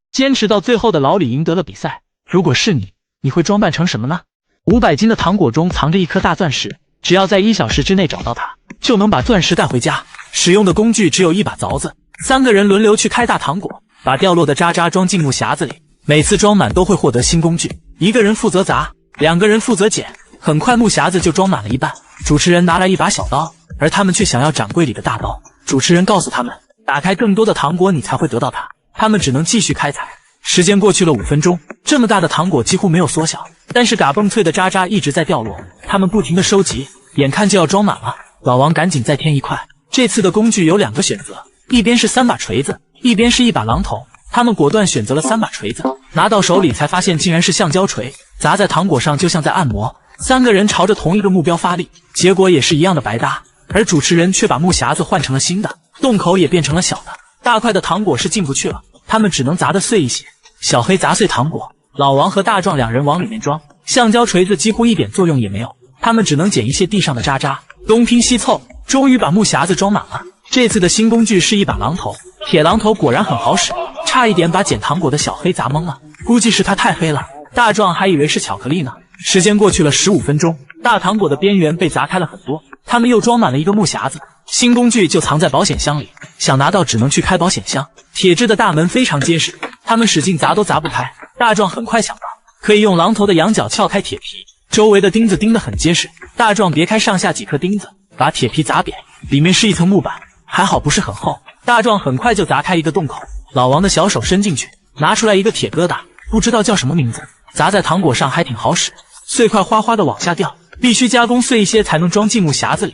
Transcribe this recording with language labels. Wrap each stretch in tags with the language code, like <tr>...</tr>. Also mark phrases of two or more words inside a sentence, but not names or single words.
<zh>堅持到最後的老李贏得了比賽。如果是你，你會裝扮成什麼呢？500斤的糖果中藏着一顆大鑽石，只要在1小時之內找到它，就能把鑽石帶回家。使用的工具只有一把鑿子。3個人輪流去開大糖果，把掉落的渣渣裝進木匣子裡。每次裝滿都會獲得新工具，一個人負責砸，2個人負責撿。很快木匣子就裝滿了一半。主持人拿來一把小刀，而他們卻想要掌櫃裡的大刀。主持人告訴他們，打開更多的糖果你才会得到它。他們只能繼續開採。時間過去了5分鐘，這麼大的糖果幾乎沒有縮小，但是嘎嘣脆的渣渣一直在掉落。他們不停地收集，眼看就要裝滿了。老王趕緊再添一塊。這次的工具有2個選擇，一邊是3把錘子，一邊是1把榔頭。他們果斷選擇了3把錘子，拿到手裡才發現竟然是橡膠錘，砸在糖果上就像在按摩。3個人朝着同一個目標發力，結果也是一樣的白搭。而主持人卻把木匣子換成了新的，洞口也變成了小的，大塊的糖果是進不去了，他們只能砸得碎一些。小黑砸碎糖果，老王和大壮2人往裡面裝，橡膠錘子幾乎一點作用也沒有，他們只能撿一些地上的渣渣，東拼西湊，終於把木匣子裝滿了。這次的新工具是1把榔頭，鐵榔頭果然很好使，差一點把撿糖果的小黑砸懵了，估計是他太黑了，大壯還以為是巧克力呢。時間過去了15分鐘，大糖果的邊緣被砸開了很多，他們又裝滿了一個木匣子，新工具就藏在保險箱裡，想拿到只能去開保險箱。鐵質的大門非常結實，他們使勁砸都砸不開。大壯很快想到，可以用榔頭的羊角撬開鐵皮，周圍的釘子釘得很結實。大壯別開上下幾顆釘子，把鐵皮砸扁，裡面是一層木板，還好不是很厚。大壯很快就砸開一個洞口，老王的小手伸進去，拿出來一個鐵疙瘩，不知道叫什麼名字，砸在糖果上還挺好使，碎塊嘩嘩的往下掉，必須加工碎一些才能裝進木匣子裡。</zh>